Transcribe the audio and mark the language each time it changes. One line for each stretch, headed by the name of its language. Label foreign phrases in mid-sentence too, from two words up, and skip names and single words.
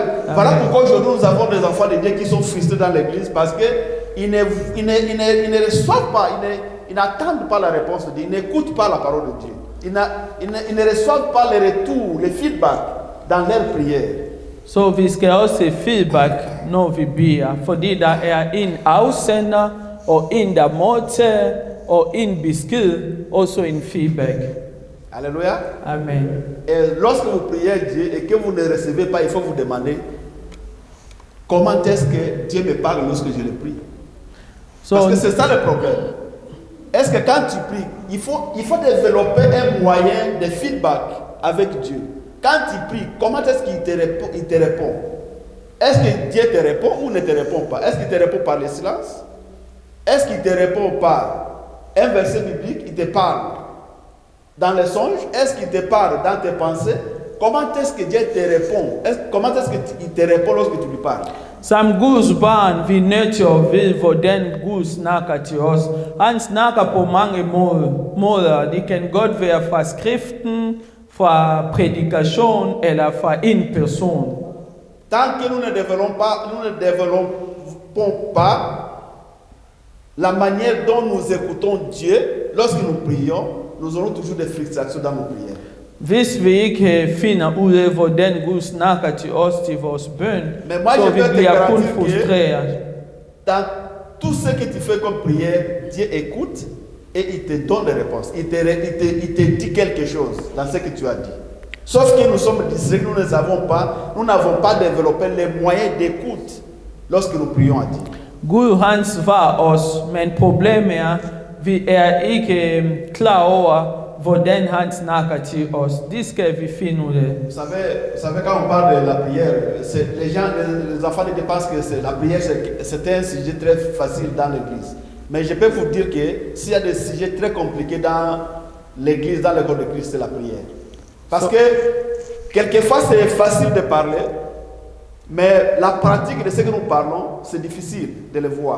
French: Voilà pourquoi aujourd'hui nous avons des enfants de Dieu qui sont frustrés dans l'église parce qu'ils ne reçoivent pas, ils n'attendent pas la réponse de Dieu, ils n'écoutent pas la parole de Dieu. Ils ne reçoivent pas les retours, les feedbacks dans leurs prières.
Danish: Så vi skal også se feedback, når vi beder, fordi der er en afsender, og en, der modtager, og en besked, også en feedback.
French: Alléluia. Amen. Et lorsque vous priez Dieu et que vous ne recevez pas, il faut vous demander comment est-ce que Dieu me parle lorsque je le prie. Parce que c'est ça le problème. Est-ce que quand tu pries, il faut développer un moyen de feedback avec Dieu. Quand tu pries, comment est-ce qu'il te répond? Est-ce que Dieu te répond ou ne te répond pas? Est-ce qu'il te répond par le silence? Est-ce qu'il te répond par un verset biblique? Il te parle dans les songes? Est-ce qu'il te parle dans tes pensées? Comment est-ce que Dieu te répond? Comment est-ce qu'il te répond lorsque tu lui parles?
Danish: Som Guds barn, vi er nødt til at vide, hvordan Gud snakker til os. Han snakker på mange måder. Det kan godt være fra skriften, fra prædikation eller fra en person.
French: Tant que nous ne développons pas la manière dont nous écoutons Dieu, lorsque nous prions, nous aurons toujours des frustrations dans nos prières.
Danish: Hvis vi ikke finder ud af, hvordan Gud snakker til os til vores bøn, så vi bliver kun frustreret.
French: Dans tout ce que tu fais comme prière, Dieu écoute et il te donne des réponses. Il te dit quelque chose dans ce que tu as dit. Sauf que nous sommes distraits, nous n'avons pas développé les moyens d'écoute lorsque nous prions à Dieu.
Danish: Gud han svarer os, men problemet er, vi er ikke klar over, hvordan han snakker til os. Det skal vi finde ud af.
French: Vous savez, quand on parle de la prière, les enfants de Dieu pensent que la prière c'est un sujet très facile dans l'église. Mais je peux vous dire que s'il y a des sujets très compliqués dans l'église, dans le corps de Christ, c'est la prière. Parce que quelquefois c'est facile de parler, mais la pratique de ce que nous parlons, c'est difficile de le voir.